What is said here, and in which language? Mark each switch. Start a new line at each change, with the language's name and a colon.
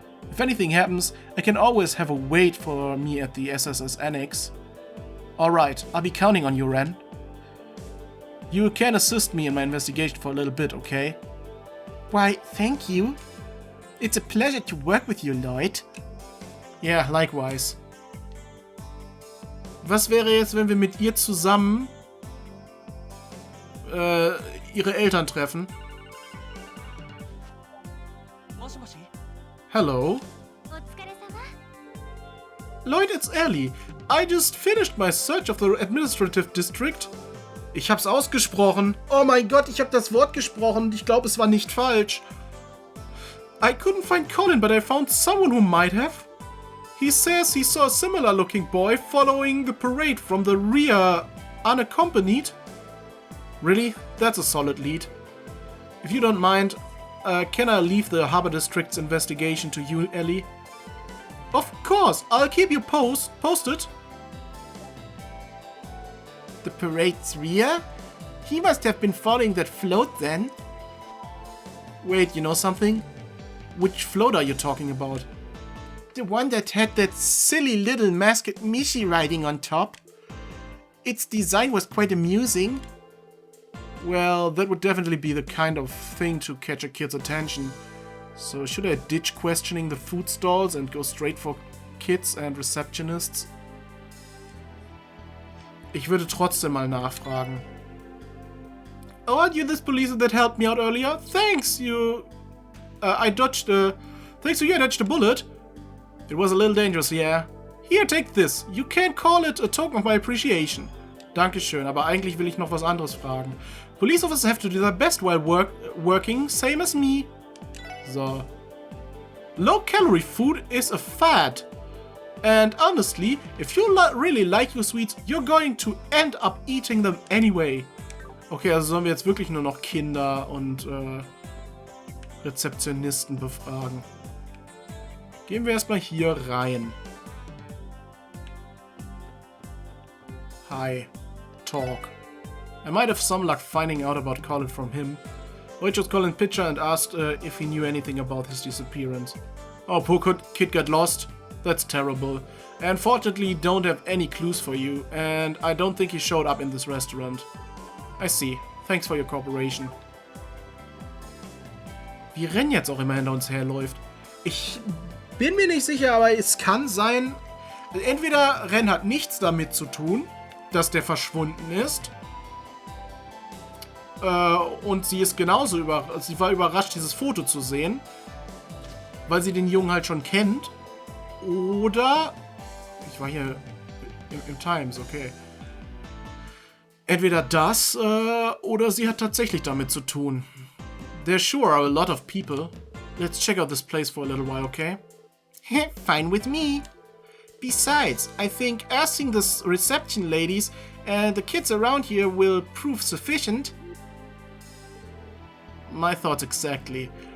English: If anything happens, I can always have a wait for me at the SSS Annex. Alright, I'll be counting on you, Ren. You can assist me in my investigation for a little bit, okay? Why, thank you. It's a pleasure to work with you, Lloyd. Yeah, likewise.
German: Was wäre jetzt, wenn wir mit ihr zusammen ihre Eltern treffen?
English: Hello? Lloyd, it's Ellie. I just finished my search of the administrative district.
German: Ich hab's ausgesprochen. Oh mein Gott, ich hab das Wort gesprochen. Ich glaube, es war nicht falsch.
English: I couldn't find Colin, but I found someone who might have. He says he saw a similar looking boy following the parade from the rear, unaccompanied. Really? That's a solid lead. If you don't mind, can I leave the Harbor District's investigation to you, Ellie? Of course, I'll keep you posted. The parade's rear? He must have been following that float then. Wait, you know something? Which float are you talking about? The one that had that silly little masked Mishi riding on top. Its design was quite amusing. Well, that would definitely be the kind of thing to catch a kid's attention. So should I ditch questioning the food stalls and go straight for kids and receptionists?
German: Ich würde trotzdem mal nachfragen.
English: Oh, aren't you this policeman that helped me out earlier? Thanks, you... Thanks to you, I dodged a bullet. It was a little dangerous, yeah. Here, take this. You can call it a token of my appreciation.
German: Dankeschön, aber eigentlich will ich noch was anderes fragen.
English: Police officers have to do their best while working, same as me. So. Low-calorie food is a fad. And honestly, if you really like your sweets, you're going to end up eating them anyway.
German: Okay, also sollen wir jetzt wirklich nur noch Kinder und Rezeptionisten befragen. Gehen wir erstmal hier rein.
English: Hi. Talk. I might have some luck finding out about Colin from him. I just called in picture and asked if he knew anything about his disappearance. Oh, poor kid got lost. That's terrible. I unfortunately don't have any clues for you, and I don't think he showed up in this restaurant. I see. Thanks for your cooperation.
German: Wie Ren jetzt auch immer hinter uns herläuft. Ich bin mir nicht sicher, aber es kann sein, entweder Ren hat nichts damit zu tun, dass der verschwunden ist. Und sie ist genauso sie war überrascht, dieses Foto zu sehen, weil sie den Jungen halt schon kennt. Oder ich war hier im Times, okay. Entweder das oder sie hat tatsächlich damit zu tun.
English: There sure are a lot of people. Let's check out this place for a little while, okay? Fine with me. Besides, I think asking the reception ladies and the kids around here will prove sufficient. My thoughts exactly.